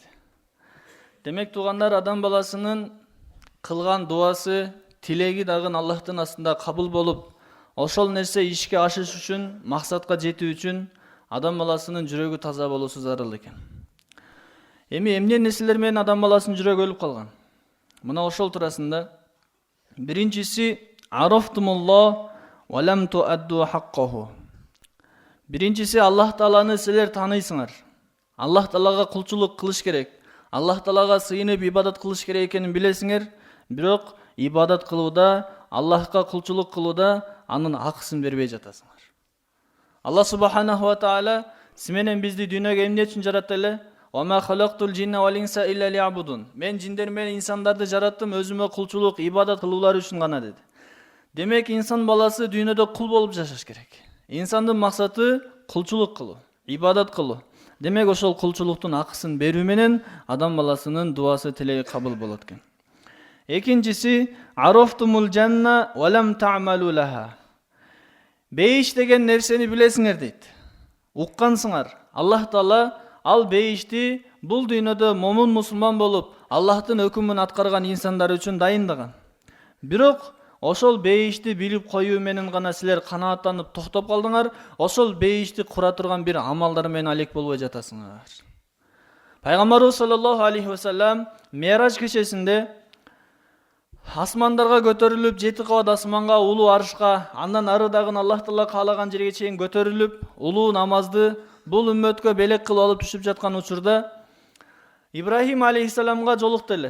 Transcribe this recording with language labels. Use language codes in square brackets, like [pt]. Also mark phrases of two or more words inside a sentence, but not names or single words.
[ky] Демек туугандар, адам баласынын кылган дуасы, тилеги дагы Аллахтын астында кабыл болуп, ошол нерсе ишке ашыш үчүн, максатка жетүү үчүн адам баласынын жүрөгү таза болуусу зарыл экен. Эмне нерселер менен адам баласынын жүрөгү өлүп калган? Мына ошол туурасында биринчиси [ar] عرفتم الله ولم تؤدوا حقه. [ky] Биринчиси, Аллах Тааланы силер тааныйсыңар. Аллах Таалага кулчулук кылыш керек. Аллах Таалага сыйынып ибадат кылыш керек экенин билесиңер, бирок ибадат кылууда, Аллахка кулчулук кылууда анын акысын бербей жатасыңар. Аллах [ar] سبحانه وتعالى [ky] сименен бизди дүйнөгө эмне үчүн жаратты эле? [ar] وخلقت الجن والإنس إلا ليعبدون. [ky] Мен жиндер менен инсандарды жараттым өзүмө кулчулук, ибадат кылуулары үчүн гана деди. Демек инсан баласы дүйнөдө кул болуп жашаш керек. Инсандын максаты кулчулук кылы, ибадат кылы. Демек ошол кулчулуктун акысын берүү менен адам баласынын дуасы тилеги кабыл болот экен. [ar] Ekincisi, عرفتم الجنة ولم تعملوا لها. [ky] Бейиш деген нерсени билесиңер дейт. Уккансыңар. Аллах Таала ал бейишти бул дүйнөдө момун мусулман болуп, Аллахтын өкүмүн аткарган инсандар үчүн дайындаган. Бирок ошол бейишти билип коюу менен гана силер канааттанып токтоп калдыңар, ошол бейишти кура турган бир амалдар менен алек болбой жатасыңар. Пайгамбарыбыз саллаллаху алейхи ва саллям Ми'раж кечесинде асмандарга көтөрүлүп, 7 кабат асманга, улуу аршка, андан ары дагы Аллах Таала каалаган жерге чейин көтөрүлүп, улуу намазды бул үммөткө белек кылып алып түшүп жаткан учурда Ибрахим алейхиссаламга жолукту эле.